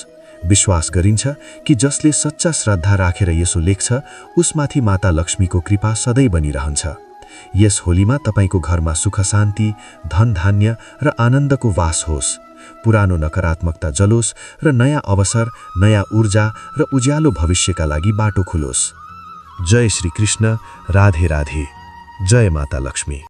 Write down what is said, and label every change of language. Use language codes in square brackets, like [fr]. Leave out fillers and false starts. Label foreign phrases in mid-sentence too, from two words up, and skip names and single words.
[ne] विश्वास गरिन्छ कि जसले सच्चा श्रद्धा राखेर यसो लेख्छ, उसमाथि माता लक्ष्मीको कृपा सधैँ बनिरहन्छ। यस होलीमा तपाईको घरमा सुख शान्ति, धन धान्य र आनन्दको वास होस्। पुरानो नकारात्मकता जलोस् र नयाँ अवसर, नयाँ ऊर्जा र उज्यालो भविष्यका लागि बाटो खुलोस्। जय श्री कृष्ण। राधे राधे। जय माता लक्ष्मी।